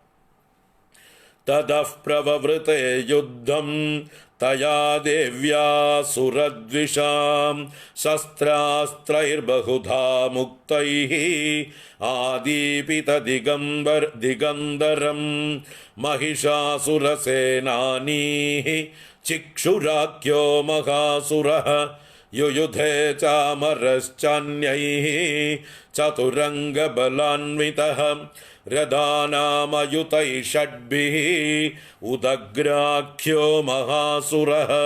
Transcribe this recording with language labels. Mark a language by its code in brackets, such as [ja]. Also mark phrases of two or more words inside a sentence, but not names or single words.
[sa] തതഃ പ്രവവൃത്തെ യുദ്ധം തയാ ദേവ്യാ സുരദ്വിഷാം ശസ്ത്രാസ്ത്രൈർബഹുധാ മുക്തൈഃ ആദീപിത ദിഗന്ധരം महिषासुरसेनानीः चिक्षुराख्यो महासुरः युयुधे चामरश्चान्यैः चतुरङ्गबलान्वितः रथानामयुतैः षड्भिः उदग्राख्यो महासुरः